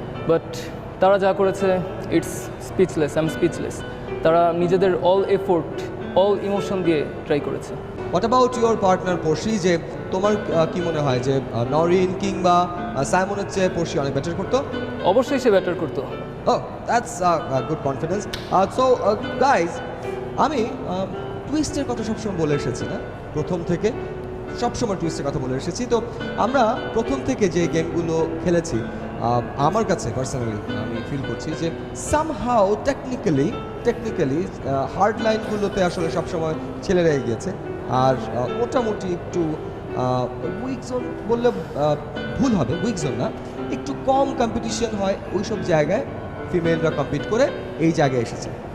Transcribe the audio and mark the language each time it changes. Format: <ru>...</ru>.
<en>but</en> <bn>তারা যা করেছে,</bn> <en>It's speechless, I am speechless.</en> <bn>তারা নিজেদের অল এফোর্ট, অল ইমোশন দিয়ে ট্রাই করেছে।</bn> <en>what about your partner পশি,</en> <bn>যে তোমার কি মনে হয় যে নওরিন কিংবা সাইমনের চেয়ে পশি অনেক বেটার করতো? অবশ্যই সে ব্যাটার করতো।</bn> <en>Oh, that's good confidence.</en> <bn>So, guys, আমি টুইস্টের কথা সবসময় বলে এসেছি না, প্রথম থেকে সবসময় টুইস্টের কথা বলে এসেছি। তো আমরা প্রথম থেকে যে গেমগুলো খেলেছি, আমার কাছে পার্সোনালি আমি ফিল করছি যে সামহাও টেকনিক্যালি হার্ড লাইনগুলোতে আসলে সবসময় ছেলেরা এগিয়েছে, আর মোটামুটি একটু উইক জোন বললে ভুল হবে, উইক জোন না, একটু কম কম্পিটিশন হয় ওই সব জায়গায় ফিমেলরা কম্পিট করে এই জায়গায় এসেছে।</bn>